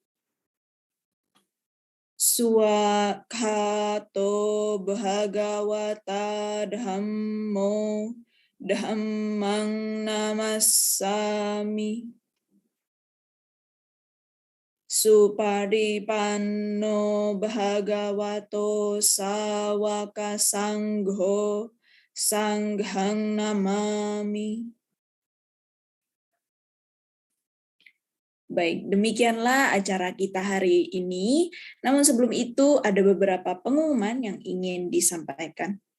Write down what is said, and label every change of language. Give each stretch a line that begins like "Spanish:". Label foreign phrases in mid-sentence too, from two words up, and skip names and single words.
Pali: Swakhato Bhagawata Dhammo Dhammang Namassami Supadipanno bhagavato sawaka sangho sanghang namami.
Indonesian: Baik, demikianlah acara kita hari ini. Namun sebelum itu ada beberapa pengumuman yang ingin disampaikan.